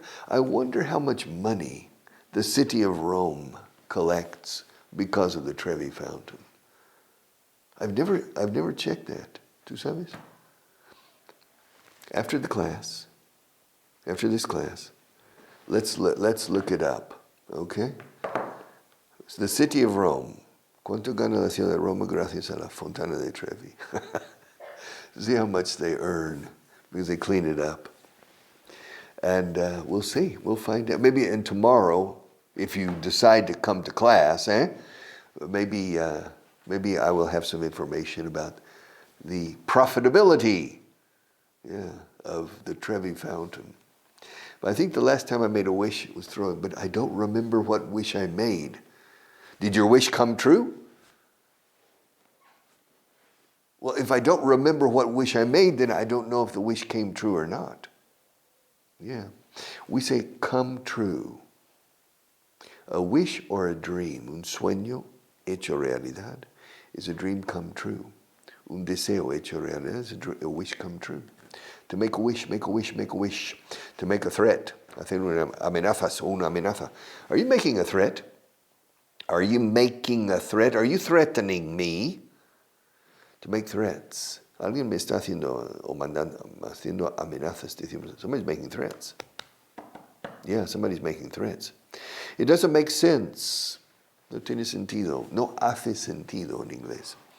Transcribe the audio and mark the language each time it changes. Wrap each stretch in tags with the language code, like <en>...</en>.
<en>I wonder how much money the city of Rome collects because of the Trevi Fountain. I've never checked that.</en> <es>¿Tú sabes?</es> <en>After this class, let's look it up, okay? It's the city of Rome.</en> <es>¿Cuánto gana la ciudad de Roma gracias a la Fontana de Trevi?</es> <en>See how much they earn because they clean it up. And we'll see. We'll find out. Maybe tomorrow, if you decide to come to class, maybe I will have some information about the profitability of the Trevi Fountain. But I think the last time I made a wish was throwing, but I don't remember what wish I made. Did your wish come true? Well, if I don't remember what wish I made, then I don't know if the wish came true or not. Yeah. We say come true. A wish or a dream,</en> <es>un sueño hecho realidad,</es> <en>is a dream come true.</en> <es>Un deseo hecho realidad</es> <en>is a wish come true. To make a wish, make a wish, make a wish. To make a threat,</en> <es>hacer una amenazas o una amenaza.</es> <en>Are you making a threat? Are you making a threat? Are you threatening me? To make threats.</en> <es>Alguien me está haciendo o haciendo amenazas.</es> <en>Somebody's making threats. Yeah, somebody's making threats. It doesn't make sense.</en> <es>No tiene sentido. No hace sentido en inglés.</es>